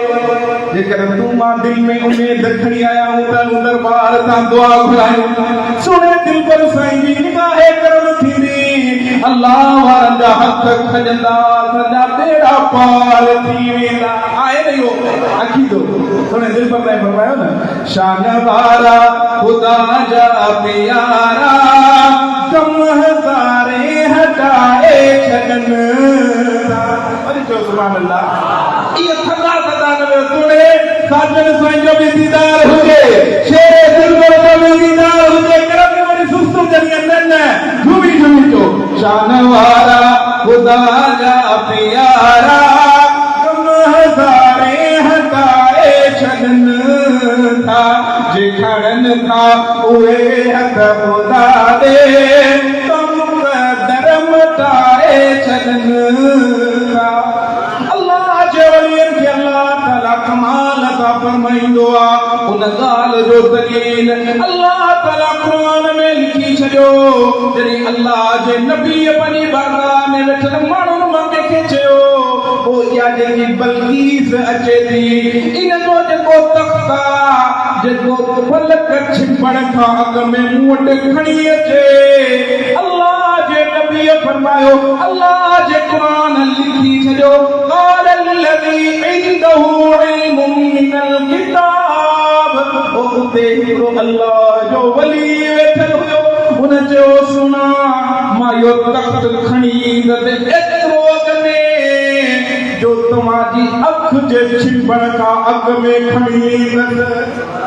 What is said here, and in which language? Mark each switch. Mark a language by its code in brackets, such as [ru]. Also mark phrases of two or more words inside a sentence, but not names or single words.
[sd] जेकर तूं मां दिल में उमेद खणी आया हूं त दरबार तां दुआ घुरायूं, सुणे दिल पर साईं जी निगाह करम थींदी, अल्लाह वारनि जा हथ खजंदा सॼा बेड़ा पार थी वेंदा आहे न इहो अकीदो थोरे दिलि पर लाइ फरमायो न शान वारा ख़ुदा जा प्यारा कम हज़ारे हटाए छॾनि वरी चओ [ar] سبحان الله [sd] इहे थदा थदा न सुणे साजन साईं जो बि दीदार हुजे शेरे दिलबर जो बि दीदार हुजे करम में वरी सुस्तु जरिए न झूमी झूमी चो शान वारा ख़ुदा जा प्यारा कम हज़ारे हटाए छॾनि था जे खणनि था उहे हथ ख़ुदा दे कम कदर मटाए छॾनि था अल्लाह जे वलियनि खे अल्लाह ताला कमाल अता फरमाईंदो आहे उन ॻाल्हि जो दलील अल्लाह ताला क़ुरान में लिखी छॾियो जॾहिं अल्लाह जे नबी पंहिंजी बारगाह में वेठल माण्हुनि मां कंहिंखे चयो पोइ इहा जेकी बल्कीस अचे थी इन जो जेको तख़्त आहे जेको फलक छिपण खां अॻु में मूं वटि खणी अचे अल्लाह जे नबीअ फरमायो अल्लाह जे क़ुरान लिखी छॾियो क़ाल [ar] الذي عنده علم من الكتاب [sd] उते हिकिड़ो अल्लाह जो वली वेठल हुयो हुन चयो सुना मां इहो तख़्त खणी ईंदसि एतिरो अॻु में जो तव्हांजी अखि जे छिपण खां अॻु में खणी ईंदसि